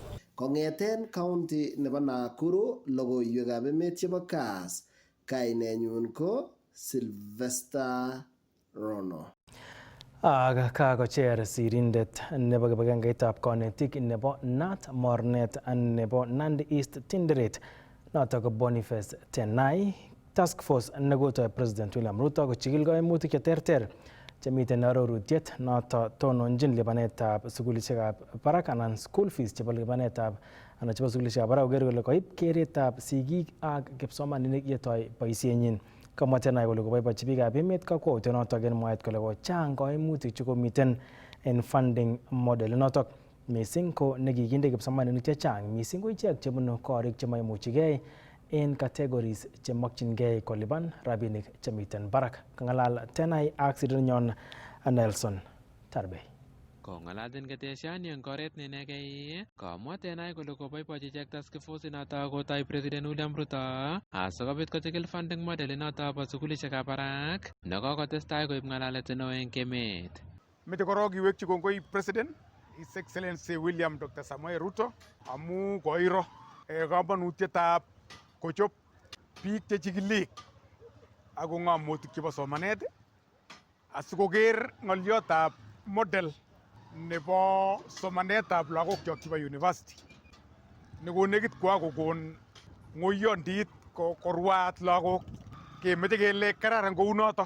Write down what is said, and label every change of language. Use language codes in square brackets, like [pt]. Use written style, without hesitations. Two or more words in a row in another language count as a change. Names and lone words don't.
[kln] Kong'eten county nebo Nakuru logoiwekab emet chebo Kass, kainenyun ko Sylvester Rono. Ak kakocher sirindet nebo kibagengeitab konetik nebo Nat Mornet nebo Nandi East Tinderet notok Boniface Tenai [en] task force [kln] nekotoi President William Ruto kochikil kaimutik cheterter chemiten arorutiet notok tononjin lipanetab sukulishekab barak anan [en] school fees [kln] chebo lipanetab anan chebo sukulishekab barak koker kole koib keretab sigik ak kipsomaninik yetoi boisienyin. Kamwa Tenai kole koboibochi biikab emet kakwautiet notok en mwaet kole kochang kaimutik chekomiten en [en] funding model [kln] notok mising ko nekikinde kipsomaninik chechang mising ko ichek chebunu korik chemaimuchigei en categories chemokyingei kolipan rabinik chemiten barak. Kang'alal Tenai ak sirindenyon Nelson Tarbey. Kong'alaten ketesiani en koret neinegei komwa Tenai kole koboibochi ichek [en] task force [kln] inotok kotoi President William Ruto asikobit kochikil [en] funding model [kln] inotok bo sukulishekab barak nekokotestai koib ng'alalet neo en emet. Mete korok kiwekyi kongoi [en] President His Excellency [kln] William Dr. Samoei Ruto amu koiro kamanutietab kochop biik chechikilik ak ng'omutik chebo somanet asikoker ng'oliotab model nebo somanetab lagok chok chebo university nekonekit kokon ng'oyondit korwaat lagok kemeche kele kararan kou noto.